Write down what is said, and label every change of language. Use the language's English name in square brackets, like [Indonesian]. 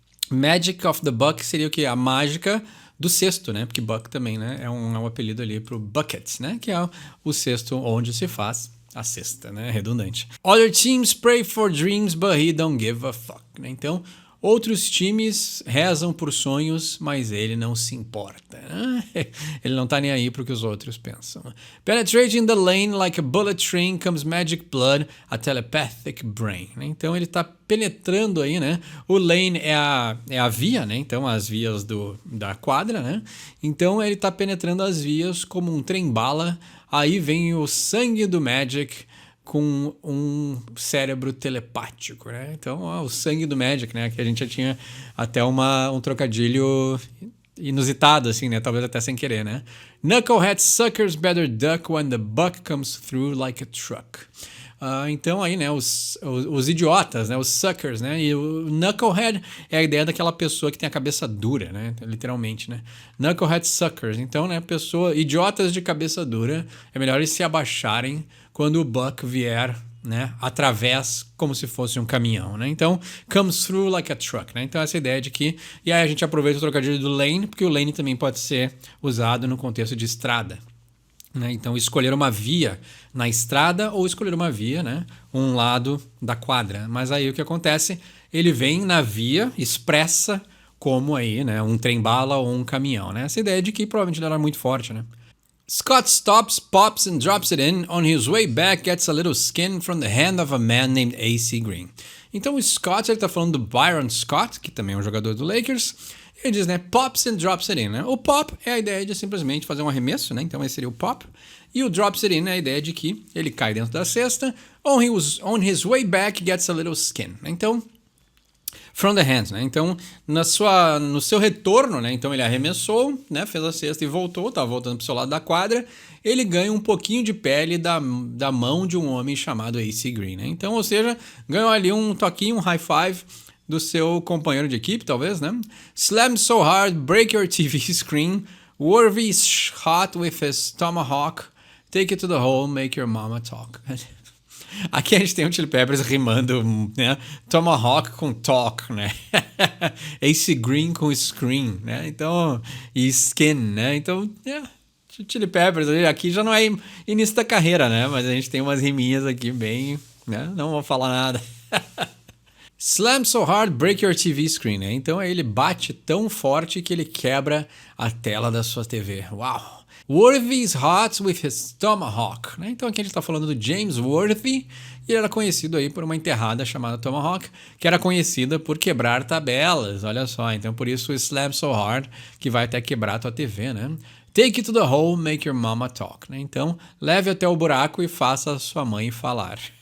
[Portuguese] Magic of the Buck seria o quê? A mágica do cesto, né? Porque Buck também, né, é um apelido ali pro bucket, né? Que é o cesto onde se faz a cesta, né? Redundante. [English] Other teams pray for dreams, but he don't give a fuck. [Portuguese] Né? Então, outros times rezam por sonhos, mas ele não se importa. Né? Ele não tá nem aí pro que os outros pensam. [English] Penetrating the lane like a bullet train comes magic blood, a telepathic brain. Né? [Portuguese] Então, ele tá penetrando aí, né? O lane é a via, né? Então, as vias da quadra, né? Então, ele tá penetrando as vias como um trem-bala. Aí vem o sangue do Magic com um cérebro telepático, né? Então, o sangue do Magic, né? Que a gente já tinha até um trocadilho inusitado, assim, né? Talvez até sem querer, né? [English] Knucklehead suckers better duck when the buck comes through like a truck. [Portuguese] Então aí, né, os idiotas, né, os suckers, né, e o knucklehead é a ideia daquela pessoa que tem a cabeça dura, né, literalmente, né, knucklehead suckers, então, né, idiotas de cabeça dura, é melhor eles se abaixarem quando o buck vier, né, através como se fosse um caminhão, né, então, [English] comes through like a truck, [Portuguese] né, então essa ideia de que, e aí a gente aproveita o trocadilho do lane, porque o lane também pode ser usado no contexto de estrada. Né? Então, escolher uma via na estrada ou escolher uma via, né? Um lado da quadra. Mas aí o que acontece? Ele vem na via expressa como aí, né? Um trem-bala ou um caminhão. Né? Essa ideia de que provavelmente ele era muito forte. Né? [English] Scott stops, pops and drops it in. On his way back, gets a little skin from the hand of a man named A.C. Green. [Portuguese] Então, o Scott, ele está falando do Byron Scott, que também é um jogador do Lakers. Ele diz, né, [English] pops and drops it in, [Portuguese] né? O pop é a ideia de simplesmente fazer um arremesso, né? Então esse seria o pop. E o drops it in é a ideia de que ele cai dentro da cesta. [English] On his way back, gets a little skin. Então, from the hands, né? Então, no seu retorno, né? [Portuguese] Então ele arremessou, né? Fez a cesta e voltou, tá voltando pro seu lado da quadra. Ele ganha um pouquinho de pele da mão de um homem chamado A.C. Green, né? Então, ou seja, ganhou ali um toquinho, um high five do seu companheiro de equipe, talvez, né? [English] Slam so hard, break your TV screen. Worthy shot with his tomahawk. Take it to the hole, make your mama talk. [Portuguese] Aqui a gente tem o Chili Peppers rimando, né? Tomahawk com talk, né? Ace Green com screen, né? Então, e skin, né? Então, Chili Peppers aqui já não é início da carreira, né? Mas a gente tem umas riminhas aqui bem, né? Não vou falar nada. [English] Slam so hard, break your TV screen, [Portuguese] né? Então aí ele bate tão forte que ele quebra a tela da sua TV. Uau! [English] Worthy is hot with his tomahawk, né? [Portuguese] Então aqui a gente está falando do James Worthy, e ele era conhecido aí por uma enterrada chamada Tomahawk, que era conhecida por quebrar tabelas, olha só. Então por isso o [English] Slam so hard, [Portuguese] que vai até quebrar a tua TV, né? [English] Take it to the hole, make your mama talk, né? [Portuguese] Então leve até o buraco e faça a sua mãe falar.